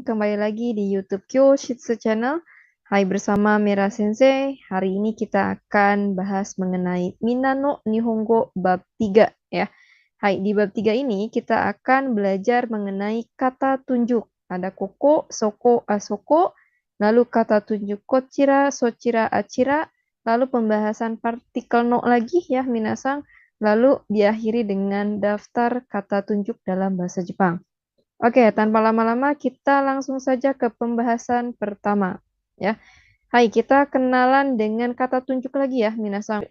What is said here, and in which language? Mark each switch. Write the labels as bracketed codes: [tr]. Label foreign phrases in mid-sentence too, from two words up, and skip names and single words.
[id] Kembali lagi di YouTube Kyoshitsu Channel. Hai, bersama Mira Sensei. Hari ini kita akan bahas mengenai Minano Nihongo bab 3 ya. Hai, di bab 3 ini kita akan belajar mengenai kata tunjuk. Ada [ja] ここ、そこ、あそこ, [id] lalu kata tunjuk [ja] こちら、そちら、あちら, [id] lalu pembahasan partikel no lagi ya minasan, lalu diakhiri dengan daftar kata tunjuk dalam bahasa Jepang. Oke, tanpa lama-lama kita langsung saja ke pembahasan pertama ya. Hai, kita kenalan dengan kata tunjuk lagi ya, minasan.